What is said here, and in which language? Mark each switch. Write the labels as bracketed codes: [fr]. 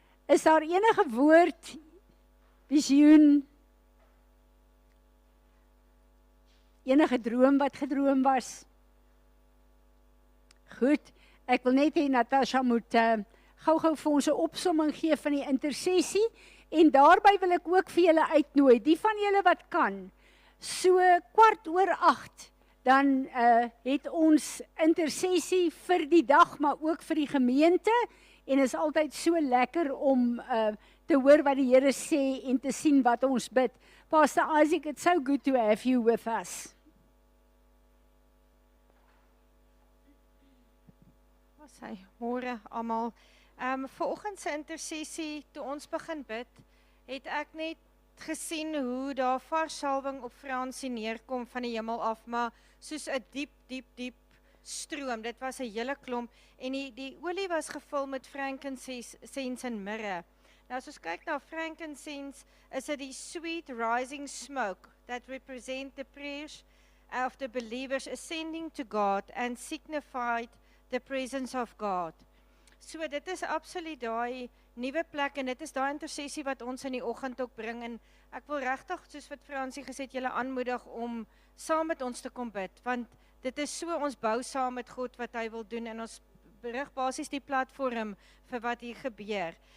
[af] Is daar enige woord, visioen, enige droom wat gedroom was? Goed, ek wil net hê Natasha moet gou-gou vir ons 'n opsomming gee van die intersessie en daarby wil ek ook vir julle uitnooi, die van julle wat kan, so 8:15, dan het ons intersessie vir die dag, maar ook vir die gemeente en is altyd so lekker om te hoor wat die Here sê en te sien wat ons bid. [en] Pastor Isaac, it's so good to have you with us. [af] Sy môre almal. Vanoggend se intersessie, toe ons begin bid, het ek net gesien hoe daar vars salwing op Fransie neerkom van die hemel af, maar soos 'n diep stroom. Dit was 'n hele klomp en die olie was gevul met frankincense en mirre. Nou as ons kyk na frankincense, is dit die [en] sweet rising smoke that represent the prayers of the believers ascending to God and signified the presence of God. [af] So dit is absoluut daai nuwe plek en dit is daai intersessie wat ons in die oggend ook bring en ek wil regtig, soos wat Fransie gesê het, julle aanmoedig om saam met ons te kom bid, want dit is so, ons bou saam met God wat hy wil doen en ons berig basies die platform vir wat hier gebeur.